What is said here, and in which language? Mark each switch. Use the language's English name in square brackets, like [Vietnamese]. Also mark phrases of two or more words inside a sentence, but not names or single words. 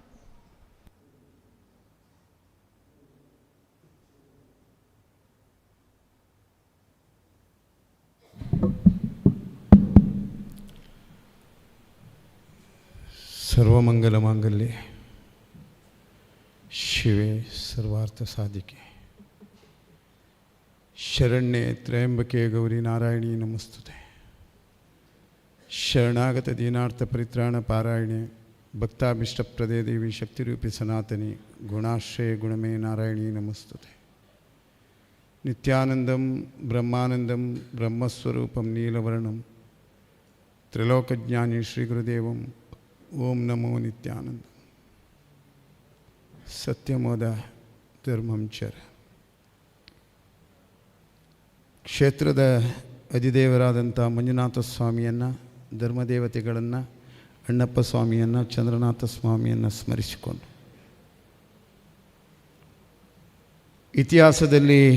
[Sanskrit] ಸರ್ವಮಂಗಲ ಮಾಂಗಲ್ಯೆ ಶಿವೆ ಸರ್ವಾರ್ಥ ಸಾಧಿಕೆ ಶರಣ್ಯೆ ತ್ರಯಂಬಕೆ ಗೌರಿ ನಾರಾಯಣಿ ನಮಸ್ತುತೆ. ಶರಣಾಗತ ದೀನಾರ್ಥ ಪರಿತ್ರಾಣ ಪಾರಾಯಣೆ ಭಕ್ತಾಭಿಷ್ಟಪ್ರದೇ ದೇವಿ ಶಕ್ತಿರೂಪಿ ಸನಾತನಿ ಗುಣಾಶ್ರಯ ಗುಣಮೇ ನಾರಾಯಣಿ ನಮಸ್ತುತೆ. ನಿತ್ಯಾನಂದಂ ಬ್ರಹ್ಮಾನಂದಂ ಬ್ರಹ್ಮಸ್ವರೂಪಂ ನೀಲವರ್ಣಂ ತ್ರಿಲೋಕಜ್ಞಾನಿ ಶ್ರೀ ಗುರುದೇವಂ ಓಂ ನಮೋ ನಿತ್ಯಾನಂದ. ಸತ್ಯಮೋದ ಧರ್ಮಂ ಚರ. [Kannada] ಕ್ಷೇತ್ರದ ಅಧಿದೇವರಾದಂಥ ಮಂಜುನಾಥ ಸ್ವಾಮಿಯನ್ನು, ಧರ್ಮದೇವತೆಗಳನ್ನು, ಅಣ್ಣಪ್ಪ ಸ್ವಾಮಿಯನ್ನು, ಚಂದ್ರನಾಥ ಸ್ವಾಮಿಯನ್ನು ಸ್ಮರಿಸಿಕೊಂಡು ಇತಿಹಾಸದಲ್ಲಿ,